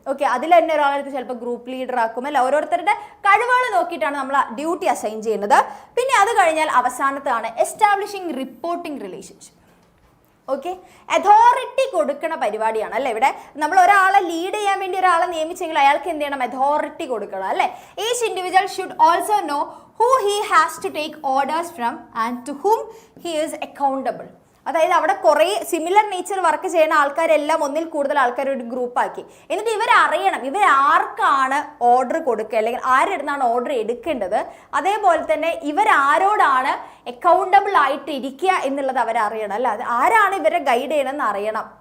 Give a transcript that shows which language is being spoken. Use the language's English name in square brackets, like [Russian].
[Malayalam] Okay, അതിൽ തന്നെ ഒരാളെടുത്ത് ചിലപ്പോൾ ഗ്രൂപ്പ് ലീഡർ ആക്കും അല്ല, ഓരോരുത്തരുടെ കഴിവുകൾ നോക്കിയിട്ടാണ് നമ്മൾ ഡ്യൂട്ടി അസൈൻ ചെയ്യുന്നത്. പിന്നെ അത് കഴിഞ്ഞാൽ അവസാനത്താണ് establishing reporting relationship. Okay, authority കൊടുക്കുന്ന പരിപാടിയാണ് അല്ലേ. ഇവിടെ നമ്മൾ ഒരാളെ ലീഡ് ചെയ്യാൻ വേണ്ടി ഒരാളെ നിയമിച്ചെങ്കിൽ അയാൾക്ക് എന്ത് ചെയ്യണം, അതോറിറ്റി കൊടുക്കണം അല്ലേ. [English] Each individual should also know who he has to take orders from and to whom he is accountable. [Malayalam] അതായത് അവിടെ കുറേ സിമിലർ നേച്ചർ വർക്ക് ചെയ്യുന്ന ആൾക്കാരെല്ലാം ഒന്നിൽ കൂടുതൽ ആൾക്കാർ ഒരു ഗ്രൂപ്പാക്കി. എന്നിട്ട് ഇവരറിയണം ഇവരാർക്കാണ് ഓർഡർ കൊടുക്കുക അല്ലെങ്കിൽ ആരെടുത്താണ് ഓർഡർ എടുക്കേണ്ടത്, അതേപോലെ തന്നെ ഇവരാരോടാണ് അക്കൗണ്ടബിൾ ആയിട്ട് ഇരിക്കുക എന്നുള്ളത് അവരറിയണം അല്ല, അത് ആരാണ് ഇവരെ ഗൈഡ് ചെയ്യണമെന്ന് അറിയണം.